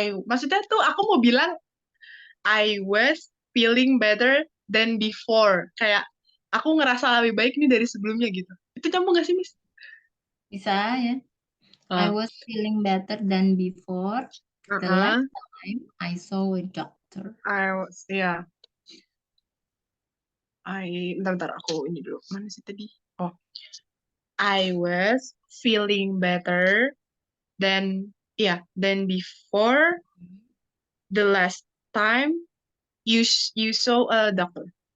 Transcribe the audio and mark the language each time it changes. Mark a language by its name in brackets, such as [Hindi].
[Indonesian] Maksudnya tuh aku mau bilang [English] I was feeling better than before. [Indonesian] Kayak aku ngerasa lebih baik nih dari sebelumnya gitu. Itu nyambung gak sih, Miss? Bisa ya. I Ah, [English] was feeling better than before the last uh-uh. time I saw a doctor. I was, ya. [Indonesian] Bentar, aku ini dulu. Mana sih tadi? [English] Oh, I was feeling better than, than before the last time you saw a doctor.